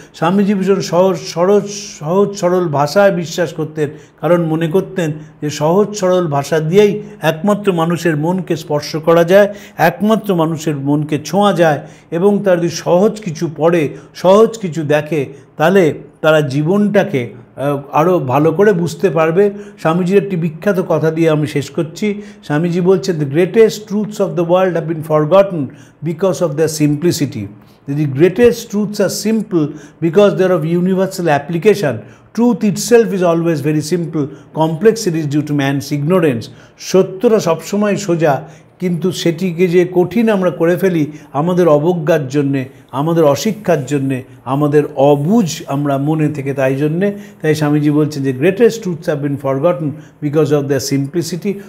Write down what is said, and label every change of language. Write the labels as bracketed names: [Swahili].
[Bangla] স্বামীজি ভীষণ সহজ সরল ভাষায় বিশ্বাস করতেন, কারণ মনে করতেন যে সহজ সরল ভাষা দিয়েই একমাত্র মানুষের মনকে স্পর্শ করা যায়, একমাত্র মানুষের মনকে ছোঁয়া যায়, এবং তার যদি সহজ কিছু পড়ে, সহজ কিছু দেখে, তাহলে তারা জীবনটাকে আরও ভালো করে বুঝতে পারবে। স্বামীজির একটি বিখ্যাত কথা দিয়ে আমি শেষ করছি। স্বামীজি বলছেন, [English] The greatest truths of the world have been forgotten because of their simplicity. The greatest truths are simple because they are of universal application. Truth itself is always very simple. Complexity is due to man's ignorance. [Bangla] সত্যটা সবসময় সোজা, কিন্তু সেটিকে যে কঠিন আমরা করে ফেলি আমাদের অবজ্ঞার জন্যে, আমাদের অশিক্ষার জন্যে, আমাদের অবুঝ আমরা মনে থেকে। তাই স্বামীজি বলছেন যে [English] Greatest truths have been forgotten because of the simplicity.